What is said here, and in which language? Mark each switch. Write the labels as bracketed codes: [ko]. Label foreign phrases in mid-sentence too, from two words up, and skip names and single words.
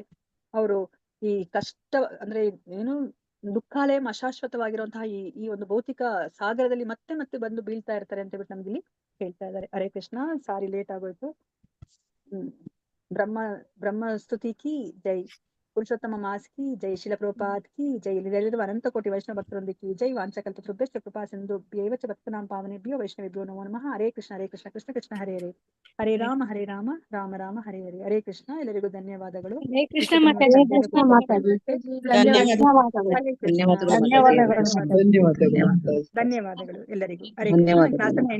[kn] ಅವರು ಈ ಕಷ್ಟ ಅಂದ್ರೆ ಏನು ದುಃಖಾಲಯ ಅಶಾಶ್ವತವಾಗಿರುವಂತಹ ಈ ಒಂದು ಭೌತಿಕ ಸಾಗರದಲ್ಲಿ ಮತ್ತೆ ಬಂದು ಬೀಳ್ತಾ ಇರ್ತಾರೆ ಅಂತ ಹೇಳ್ಬಿಟ್ಟು ನಮ್ಗೆ ಇಲ್ಲಿ ಹೇಳ್ತಾ ಇದ್ದಾರೆ. [sa] ಹರೇ ಕೃಷ್ಣ. [en] sorry late [kn] ಆಗೋಯ್ತು. [hi] ब्रह्म स्तुति की जय, पुरुषोत्तम मास की जय, शील प्रभुपाद की जय, [kn] ಇಲ್ಲಿರುವ ಅನಂತ ಕೋಟಿ ವೈಷ್ಣವ ಭಕ್ತರೊಂದಿಗೆ ಜೈ. [sa] ವಾಂಚಕಲ್ಪತೃಭ್ಯಶ್ಚ ಕೃಪಾ ಸಿಂಧು ಭ್ಯೈವ ಚ ಭಕ್ತಾನಾಂ ಪಾವನೇಭ್ಯೋ ವೈಷ್ಣವೇಭ್ಯೋ ನಮೋ ನಮಃ. ಹರೇ ಕೃಷ್ಣ ಕೃಷ್ಣ ಕೃಷ್ಣ ಹರೇ ಹರೇ, ಹರೇ ರಾಮ ರಾಮ ರಾಮ ಹರೇ ಹರೇ. ಹರೇ ಕೃಷ್ಣ. [kn] ಎಲ್ಲರಿಗೂ ಧನ್ಯವಾದಗಳು. [sa] ಹರೇ ಕೃಷ್ಣ ಮಾತಾಜಿ. [kn] ಧನ್ಯವಾದಗಳು. ಧನ್ಯವಾದಗಳು ಎಲ್ಲರಿಗೂ. [sa] ಹರೇ ಕೃಷ್ಣ. [kn] ಕ್ಲಾಸನ್ನ